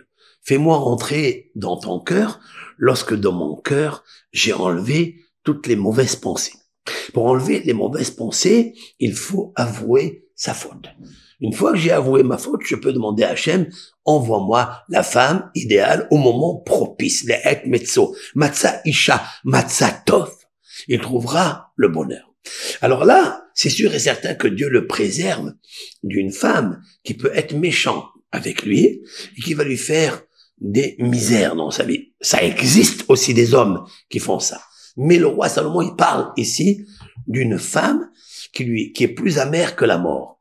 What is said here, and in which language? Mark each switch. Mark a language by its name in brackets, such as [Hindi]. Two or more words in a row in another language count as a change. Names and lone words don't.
[French] Fais-moi rentrer dans ton cœur lorsque dans mon cœur, j'ai enlevé toutes les mauvaises pensées. Pour enlever les mauvaises pensées, il faut avouer sa faute. Une fois que j'ai avoué ma faute, je peux demander à Hachem, envoie-moi la femme idéale au moment propice, les het [Hebrew] מצא, מצא אשה, מצא טוב. [French] Il trouvera le bonheur. Alors là, c'est sûr et certain que Dieu le préserve d'une femme qui peut être méchante avec lui et qui va lui faire des misères dans sa vie. Ça existe aussi des hommes qui font ça. Mais le roi Salomon, il parle ici d'une femme qui est plus amère que la mort.